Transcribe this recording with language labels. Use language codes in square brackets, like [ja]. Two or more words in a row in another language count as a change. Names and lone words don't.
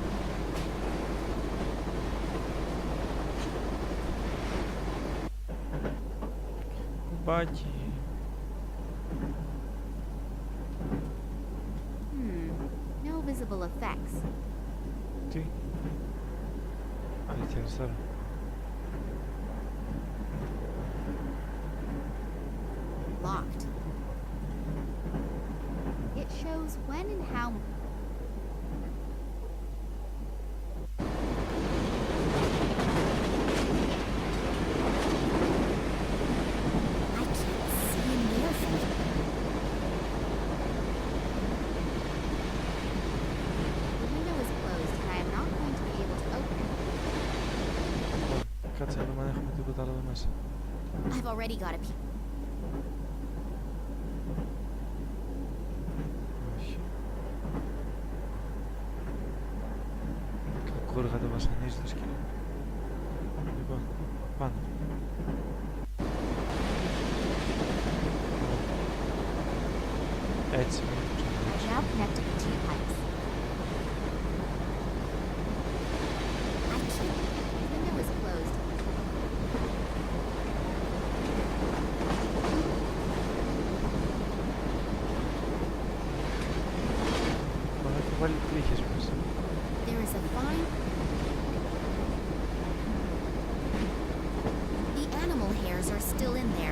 [el] Κουμπάκι. [en] No visible effects. [el] Τι. Αλήθεια είναι τώρα. [en] Locked. It shows when and how. I can't see in there from here. The window is closed and I am not going to be able to open it. [el] Κάτσε να δούμε αν έχουμε τίποτα άλλο εδώ μέσα. [en] I've already got a peek. [el] Όχι. Κακόργα το βασανίζει το σκυλί. Λοιπόν, πάνω. Έτσι. [en] I've now connected the two pipes. I can't. The window is closed. [el] Μα έχω βάλει τρίχες μέσα. [en] There is a fine. The animal hairs are still in there.